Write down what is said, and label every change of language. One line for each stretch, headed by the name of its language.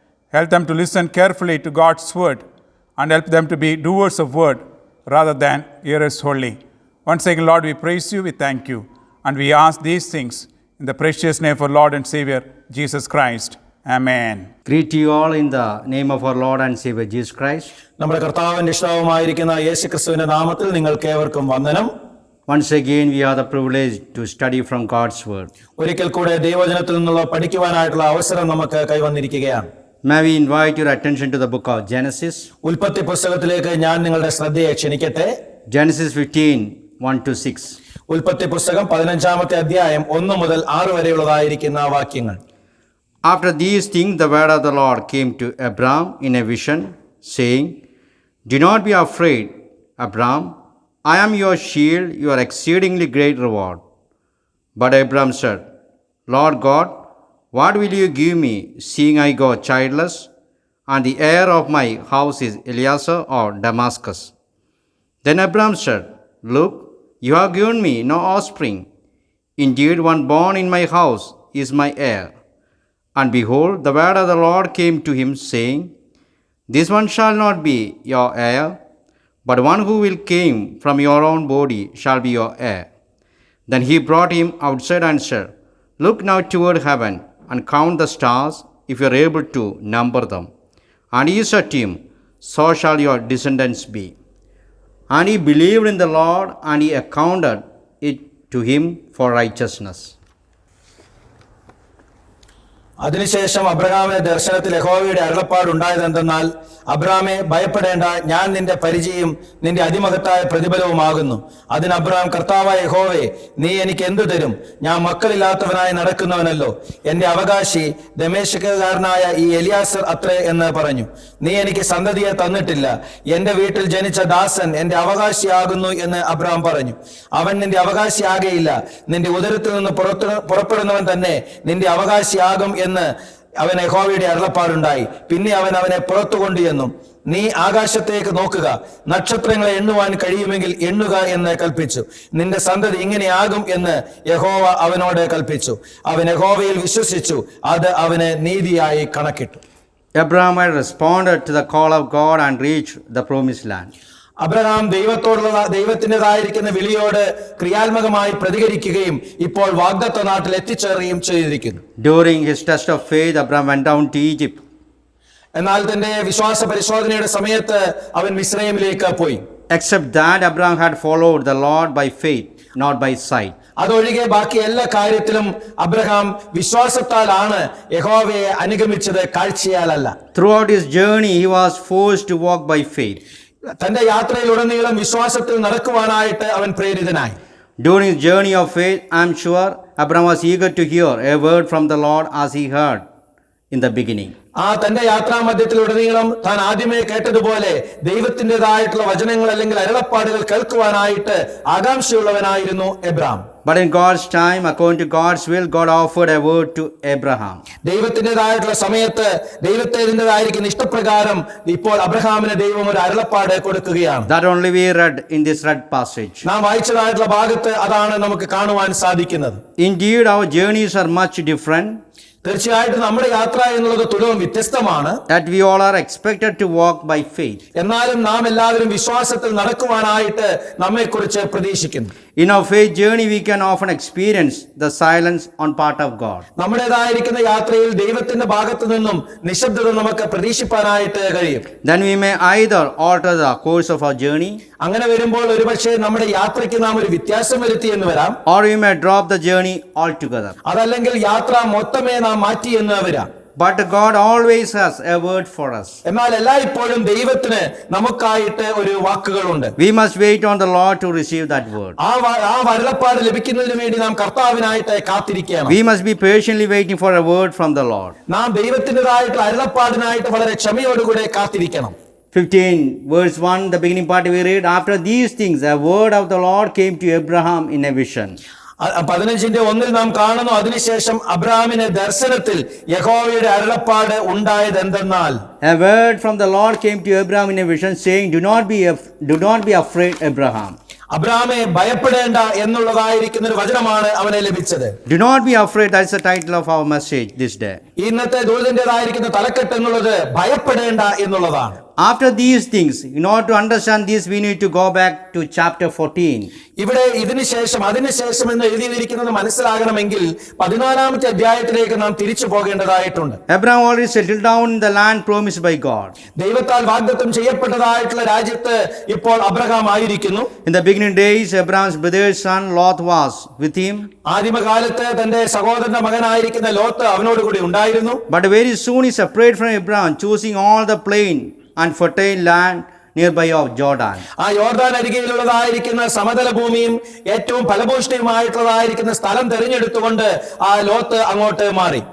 English: Help them to listen carefully to God's word, and help them to be doers of word rather than hearers only. Once again, Lord, we praise you, we thank you, and we ask these things in the precious name of our Lord and Savior, Jesus Christ. Amen. Greet you all in the name of our Lord and Savior Jesus Christ.
Malayalam: നമ്മുടെ കർത്താവിന്റെ ഇഷ്ടവുമായിരിക്കുന്ന യേശുക്രിസ്തുവിന്റെ നാമത്തിൽ നിങ്ങൾക്കേവർക്കും വന്ദനം.
English: Once again, we have the privilege to study from God's word.
Malayalam: ഒരിക്കൽ കൂടെ ദൈവവചനത്തിൽ നിന്നുള്ള പഠിക്കുവാനായിട്ടുള്ള അവസരം നമുക്ക് കൈവന്നിരിക്കുകയാണ്.
English: May we invite your attention to the book of Genesis.
Malayalam: ഉൽപ്പത്തി പുസ്തകത്തിലേക്ക് ഞാൻ നിങ്ങളുടെ ശ്രദ്ധയെ ക്ഷണിക്കട്ടെ.
English: Genesis 15:1-6.
Malayalam: ഉൽപ്പത്തി പുസ്തകം 15-ാമത്തെ അധ്യായം 1 മുതൽ 6 വരെയുള്ളതായിരിക്കുന്ന വാക്യങ്ങൾ.
English: After these things, the word of the Lord came to Abram in a vision, saying, "Do not be afraid, Abram. I am your shield, your exceedingly great reward. But Abram said, Lord God, what will you give me, seeing I go childless, and the heir of my house is Eliezer or Damascus? Then Abram said, Look, you have given me no offspring. Indeed, one born in my house is my heir. And behold, the word of the Lord came to him, saying, This one shall not be your heir, but one who will come from your own body shall be your heir. Then he brought him outside and said, Look now toward heaven, and count the stars, if you are able to number them. And he said to him, So shall your descendants be. And he believed in the Lord, and he accounted it to him for righteousness.
Malayalam: അതിനുശേഷം അബ്രഹാമിന്റെ ദർശനത്തിൽ യഹോവയുടെ അരുളപ്പാടുണ്ടായത് എന്തെന്നാൽ, അബ്രാമേ, ഭയപ്പെടേണ്ട, ഞാൻ നിന്റെ പരിചയം നിന്റെ അതിമഹത്തായ പ്രതിഫലവുമാകുന്നു. അതിന് അബ്രഹാം, കർത്താവായ യഹോവേ, നീ എനിക്ക് എന്തു തരും? ഞാൻ മക്കളില്ലാത്തവനായി നടക്കുന്നവനല്ലോ. എന്റെ അവകാശി ദമേശുകാരനായ ഈ എലിയാസർ അത്രേ എന്ന് പറഞ്ഞു. നീ എനിക്ക് സന്തതിയെ തന്നിട്ടില്ല. എന്റെ വീട്ടിൽ ജനിച്ച ദാസൻ എന്റെ അവകാശിയാകുന്നു എന്ന് അബ്രഹാം പറഞ്ഞു. അവൻ നിന്റെ അവകാശിയാകയില്ല, നിന്റെ ഉദരത്തിൽ നിന്ന് പുറപ്പെടുന്നവൻ തന്നെ നിന്റെ അവകാശിയാകും എന്ന് അവൻ യഹോവയുടെ അരുളപ്പാടുണ്ടായി. പിന്നെ അവൻ അവനെ പുറത്തു കൊണ്ടുവന്നു. നീ ആകാശത്തേക്ക് നോക്കുക, നക്ഷത്രങ്ങളെ എണ്ണുവാൻ കഴിയുമെങ്കിൽ എണ്ണുക എന്ന് കൽപ്പിച്ചു. നിന്റെ സന്തതി ഇങ്ങനെയാകും എന്ന് യഹോവ അവനോട് കൽപ്പിച്ചു. അവൻ യഹോവയിൽ വിശ്വസിച്ചു, അത് അവന് നീതിയായി കണക്കിട്ടു.
English: Abraham had responded to the call of God and reached the promised land.
Malayalam: Abraham ദൈവത്തിൻ്റെതായിരിക്കുന്ന വിളിയോട് ക്രിയാത്മകമായി പ്രതികരിക്കുകയും ഇപ്പോൾ വാഗ്ദത്ത നാട്ടിൽ എത്തിച്ചേറുകയും ചെയ്തിരിക്കുന്നു.
English: During his test of faith, Abraham went down to Egypt.
Malayalam: എന്നാൽ തന്റെ വിശ്വാസ പരിശോധനയുടെ സമയത്ത് അവൻ മിസ്രൈമിലേക്ക് പോയി.
English: Except that, Abraham had followed the Lord by faith, not by sight.
Malayalam: അതൊഴികെ ബാക്കി എല്ലാ കാര്യത്തിലും അബ്രഹാം വിശ്വാസത്താലാണ് യഹോവയെ അനുഗമിച്ചത്, കാഴ്ചയാലല്ല.
English: Throughout his journey, he was forced to walk by faith.
Malayalam: തന്റെ യാത്രയിലുടനീളം വിശ്വാസത്തിൽ നടക്കുവാനായിട്ട് അവൻ പ്രേരിതനായി.
English: During his journey of faith, I am sure Abraham was eager to hear a word from the Lord as he heard in the beginning.
Malayalam: ആ തന്റെ യാത്രാമധ്യത്തിലുടനീളം താൻ ആദ്യമേ കേട്ടതുപോലെ ദൈവത്തിൻ്റെതായിട്ടുള്ള വചനങ്ങൾ അല്ലെങ്കിൽ അരുളപ്പാടുകൾ കേൾക്കുവാനായിട്ട് ആകാംക്ഷയുള്ളവനായിരുന്നു Abraham.
English: But in God's time, according to God's will, God offered a word to Abraham.
Malayalam: ദൈവത്തിൻ്റെതായിട്ടുള്ള സമയത്ത് ദൈവത്തിൻ്റെതായിരിക്കുന്ന ഇഷ്ടപ്രകാരം ഇപ്പോൾ അബ്രഹാമിന് ദൈവം ഒരു അരുളപ്പാട് കൊടുക്കുകയാണ്.
English: That only we read in this read passage.
Malayalam: നാം വായിച്ചതായിട്ടുള്ള ഭാഗത്ത് അതാണ് നമുക്ക് കാണുവാൻ സാധിക്കുന്നത്.
English: Indeed, our journeys are much different.
Malayalam: തീർച്ചയായിട്ടും നമ്മുടെ യാത്ര എന്നുള്ളത് തുലവും വ്യത്യസ്തമാണ്.
English: That we all are expected to walk by faith.
Malayalam: എന്നാലും നാം എല്ലാവരും വിശ്വാസത്തിൽ നടക്കുവാനായിട്ട് നമ്മെക്കുറിച്ച് പ്രതീക്ഷിക്കുന്നു.
English: In our faith journey, we can often experience the silence on part of God.
Malayalam: നമ്മുടേതായിരിക്കുന്ന യാത്രയിൽ ദൈവത്തിന്റെ ഭാഗത്തു നിന്നും നിശബ്ദത നമുക്ക് പ്രതീക്ഷിപ്പാനായിട്ട് കഴിയും.
English: Then we may either alter the course of our journey,
Malayalam: അങ്ങനെ വരുമ്പോൾ ഒരുപക്ഷെ നമ്മുടെ യാത്രയ്ക്ക് നാം ഒരു വ്യത്യാസം വരുത്തി എന്ന് വരാം.
English: or we may drop the journey altogether.
Malayalam: അതല്ലെങ്കിൽ യാത്ര മൊത്തമേ നാം മാറ്റി എന്ന് വരാം.
English: But God always has a word for us.
Malayalam: എന്നാൽ എല്ലായ്പ്പോഴും ദൈവത്തിന് നമുക്കായിട്ട് ഒരു വാക്കുകളുണ്ട്.
English: We must wait on the Lord to receive that word.
Malayalam: ആ അരുളപ്പാട് ലഭിക്കുന്നതിന് വേണ്ടി നാം കർത്താവിനായിട്ട് കാത്തിരിക്കണം.
English: We must be patiently waiting for a word from the Lord.
Malayalam: നാം ദൈവത്തിൻ്റെതായിട്ടുള്ള അരുളപ്പാടിനായിട്ട് വളരെ ക്ഷമയോടുകൂടെ കാത്തിരിക്കണം.
English: 15 verse 1, the beginning part we read, after these things a word of the Lord came to Abraham in a vision.
Malayalam: 15:1 നാം കാണുന്നു, അതിനുശേഷം അബ്രഹാമിന് ദർശനത്തിൽ യഹോവയുടെ അരുളപ്പാട് ഉണ്ടായത് എന്തെന്നാൽ,
English: A word from the Lord came to Abraham in a vision, saying, Do not be afraid, Abraham.
Malayalam: അബ്രഹാമേ, ഭയപ്പെടേണ്ട എന്നുള്ളതായിരിക്കുന്ന ഒരു വചനമാണ് അവനെ ലഭിച്ചത്.
English: Do not be afraid, that's the title of our message this day.
Malayalam: ഇന്നത്തെ ദൂതന്റേതായിരിക്കുന്ന തലക്കെട്ട് എന്നുള്ളത് ഭയപ്പെടേണ്ട എന്നുള്ളതാണ്.
English: After these things, in order to understand this, we need to go back to chapter 14.
Malayalam: ഇവിടെ അതിനുശേഷം എന്ന് എഴുതിയിരിക്കുന്നത് മനസ്സിലാകണമെങ്കിൽ 14-ാമത്തെ അധ്യായത്തിലേക്ക് നാം തിരിച്ചു പോകേണ്ടതായിട്ടുണ്ട്.
English: Abraham already settled down in the land promised by God.
Malayalam: ദൈവത്താൽ വാഗ്ദത്തം ചെയ്യപ്പെട്ടതായിട്ടുള്ള രാജ്യത്ത് ഇപ്പോൾ അബ്രഹാം ആയിരിക്കുന്നു.
English: In the beginning days, Abraham's brother's son Lot was with him.
Malayalam: ആദിമകാലത്ത് തന്റെ സഹോദരന്റെ മകനായിരിക്കുന്ന ലോത്ത് അവനോടുകൂടി ഉണ്ടായിരുന്നു.
English: But very soon he separated from Abraham, choosing all the plain and fertile land nearby of Jordan.
Malayalam: ആ യോർദാൻ അരികെയിലുള്ളതായിരിക്കുന്ന സമതല ഭൂമിയും ഏറ്റവും ഫലഭൂഷ്ടിയുമായിട്ടുള്ളതായിരിക്കുന്ന സ്ഥലം തിരഞ്ഞെടുത്തുകൊണ്ട് ആ ലോത്ത് അങ്ങോട്ട് മാറി.